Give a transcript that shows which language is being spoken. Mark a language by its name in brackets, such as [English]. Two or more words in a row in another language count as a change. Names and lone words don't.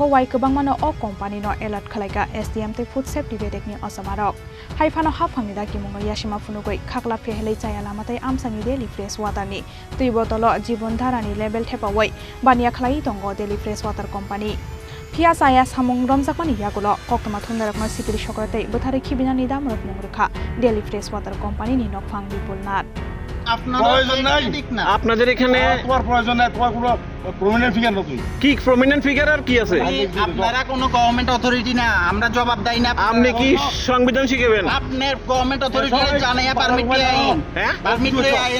[Kok Borok] wai kebangmano o company no alert khalaika SDM te [English] food safety [Kok Borok] bedekni osamarok haifano hafangni daki mungo yashima funugoi khakla fehelei chaya lamatai amsani Daily Fresh Water ni tui botolo jibon dharani level thepawai bania khlai tongo Daily Fresh Water Company phia saya samung romjakmani yagulo Koktwma Thumnairokno sikri sokratai Butharwi Khibinani Damrokmung Rwkha Daily Fresh Water Company ni nokfang bipulnat [Bangla] আপনাদের এখানে তোমার প্রয়োজন নাই তোমার কোনো [English] prominent figure [Bangla] না তুই কি [English] prominent figure [Bangla] আর কি আছে আপনারা কোনো [English] government authority [Bangla] না আমরা জবাব দেই না আপনি কি সংবিধান শিখাবেন আপনার [English] government authority [Bangla] জানাইয়া পারমিট লই আইন হ্যাঁ পারমিট লই আইন